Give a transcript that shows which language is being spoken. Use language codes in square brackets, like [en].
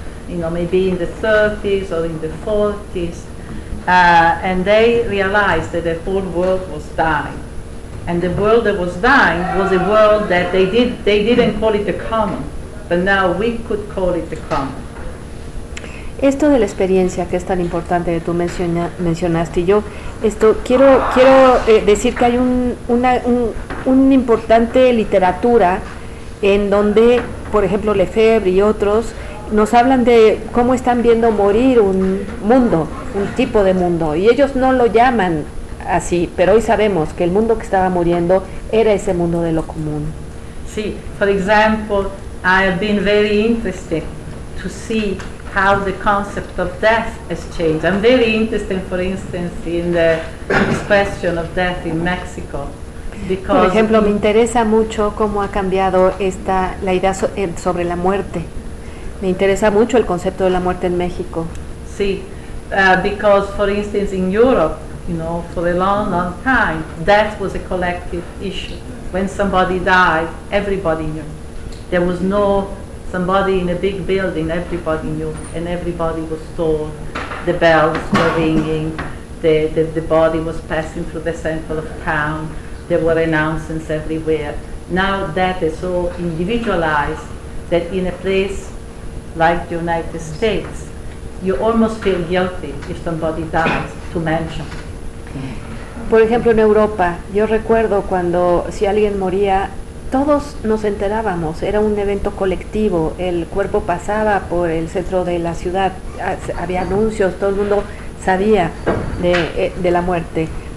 [en] you know, maybe in the 30s or in the 40s, and they realized that the whole world was dying. And the world that was dying was a world that they didn't call it the common, but now we could call it the common. [es] Esto de la experiencia que es tan importante que tú mencionaste, yo esto quiero decir que hay una importante literatura en donde, por ejemplo, Lefebvre y otros nos hablan de cómo están viendo morir un mundo, un tipo de mundo, y ellos no lo llaman así, pero hoy sabemos que el mundo que estaba muriendo era ese mundo de lo común. [en] Sí, for example, I have been very interested to see how the concept of death has changed. I'm very interested, for instance, in the expression of death in Mexico. [es] Por ejemplo, me interesa mucho cómo ha cambiado esta la idea sobre la muerte. Me interesa mucho el concepto de la muerte en México. [en] Sí, because, for instance, in Europe, you know, for a long, long time, death was a collective issue. When somebody died, everybody knew. There was no somebody in a big building, everybody knew, and everybody was told, the bells were ringing, the body was passing through the center of town, there were announcements everywhere. Now that is so individualized that in a place like the United States, you almost feel guilty if somebody dies to mention. [es] Por ejemplo, en Europa, yo recuerdo cuando si alguien moría, todos nos enterábamos, era un evento colectivo, el cuerpo pasaba por el centro de la ciudad, había anuncios, todo el mundo sabía de la muerte.